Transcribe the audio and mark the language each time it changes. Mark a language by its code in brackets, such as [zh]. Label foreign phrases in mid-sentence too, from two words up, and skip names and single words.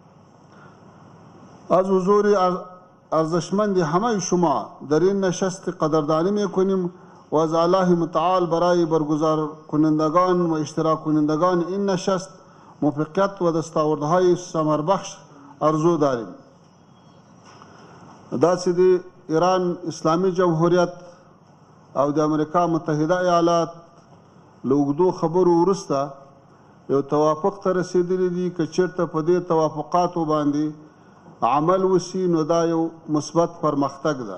[fa] از حضور ارزشمند همه شما در این نشست قدردانی می‌کنیم و از الله متعال برای برگزار کنندگان و اشتراک کنندگان این نشست موفقیت و دستاوردهای ثمربخش آرزو داریم. [ps] داسې د ایران اسلامی جمهوریت او د امریکا متحده ایالات له اوږدو خبرو وروسته یو توافق ته رسېدلي دي که چېرته په دې توافقاتو باندې عمل وشي نو دا یو مثبت پرمختګ ده.